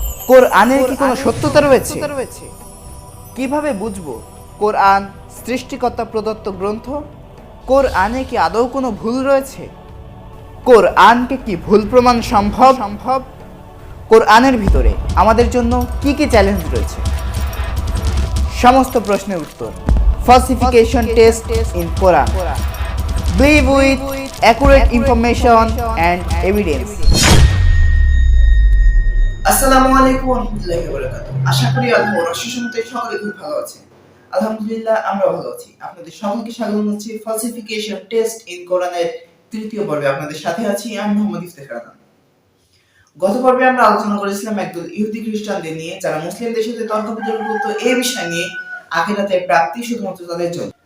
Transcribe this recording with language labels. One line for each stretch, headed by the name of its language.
Bangla: কোরআনের কি কোনো সত্যতা রয়েছে? কিভাবে বুঝবো কোরআন সৃষ্টিকর্তা প্রদত্ত গ্রন্থ? কোরআনে কি আদৌ কোনো ভুল রয়েছে? কোরআনকে কি ভুল প্রমাণ সম্ভব? কোরআনের ভিতরে আমাদের জন্য কি কি চ্যালেঞ্জ রয়েছে? সমস্ত প্রশ্নের উত্তর Falsification test in Quran.
English: Believe with accurate information and evidence.
Bangla: আসসালামু আলাইকুম ওয়া রাহমাতুল্লাহি ওয়া বারাকাতুহু। আশা করি আল্লাহর অশেষ রহমতে সকলে খুব ভালো আছেন। আলহামদুলিল্লাহ আমরা ভালো আছি। আপনাদের সকলকে স্বাগত জানাচ্ছি Falsification test in Quran এর তৃতীয় পর্বে। আপনাদের সাথে আছি আমি মোহাম্মদ ইফতেখার আনান। গত পর্বে আমরা আলোচনা করেছিলাম একদল ইহুদি খ্রিস্টানদের নিয়ে যারা মুসলিমদের সাথে তর্ক বিতর্ক করত এই বিষয় নিয়ে আখিরাতের প্রাপ্তি শুধুমাত্র তাদের জন্য।